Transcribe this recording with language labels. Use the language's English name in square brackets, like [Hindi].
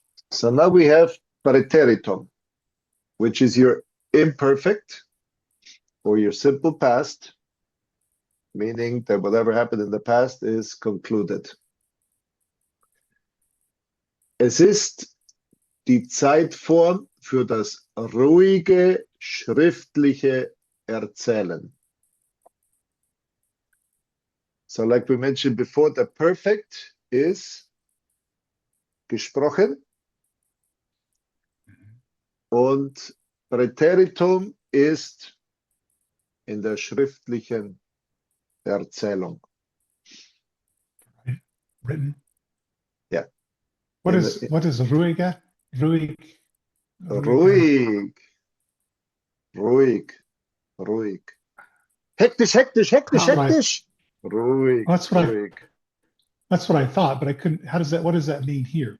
[English] So now we have Präteritum, which is your imperfect or your simple past, meaning that whatever happened in the past is concluded. [German] Es ist die Zeitform für das ruhige schriftliche Erzählen. [English] So like we mentioned before, the perfect is [German] gesprochen und Präteritum ist in der schriftlichen Erzählung. [English] Written. Yeah. What In is the- what is ruhiger? Ruhig. [German] Ruhig, ruhig, ruhig. Hektisch, hektisch, hektisch, [English] Right. [German] hektisch. Ruhig, [English] That's what [German] ruhig. [English] That's what I thought, but I couldn't. What does that mean here?